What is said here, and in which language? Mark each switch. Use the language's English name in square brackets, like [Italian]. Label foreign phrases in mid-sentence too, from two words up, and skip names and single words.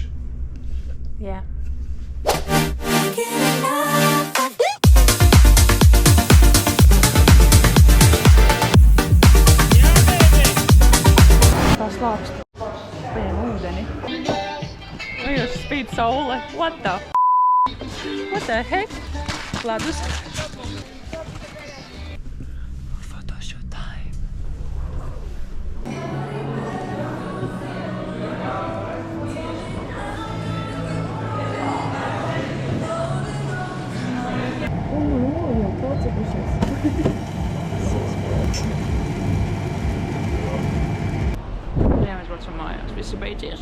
[Latvian] Jā. Tā slāpst. Paņem ūdeni. Nu jūs spīd saule. [English] What the heck? [Latvian] Ledus. Jā, mēs braucam mājās, visi beidzies.